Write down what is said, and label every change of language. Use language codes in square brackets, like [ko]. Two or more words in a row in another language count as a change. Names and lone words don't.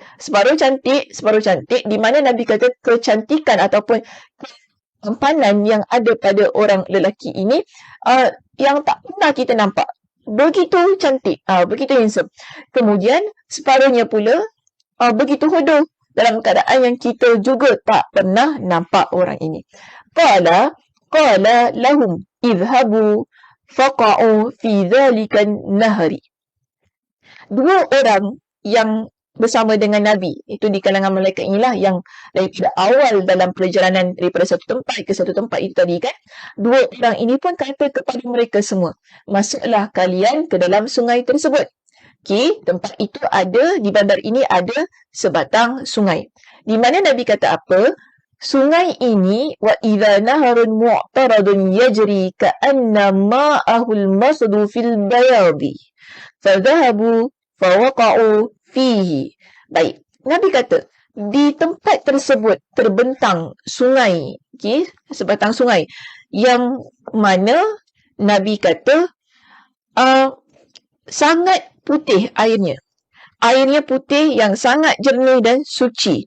[ms] Separuh cantik, separuh cantik. Di mana Nabi kata kecantikan ataupun kempanan yang ada pada orang lelaki ini yang tak pernah kita nampak. Begitu cantik, begitu handsome. Kemudian separuhnya pula begitu hodoh dalam keadaan yang kita juga tak pernah nampak orang ini. [ar] قال لهم اذهبوا فقعوا في ذلك النهر. [ms] Dua orang yang bersama dengan Nabi, itu di kalangan malaikat inilah yang daripada awal dalam perjalanan daripada satu tempat ke satu tempat itu tadi kan, dua orang ini pun kata kepada mereka semua, masuklah kalian ke dalam sungai tersebut. Okey, tempat itu ada, di bandar ini ada sebatang sungai. Di mana Nabi kata apa? Sungai ini [ar] وإذا نهر معترض يجري كأن ماءه المحض في البياض. فذهبوا فوقعوا فيه. [ms] Baik, Nabi kata di tempat tersebut terbentang sungai, okey, sebatang sungai yang mana Nabi kata sangat putih airnya. Airnya putih yang sangat jernih dan suci.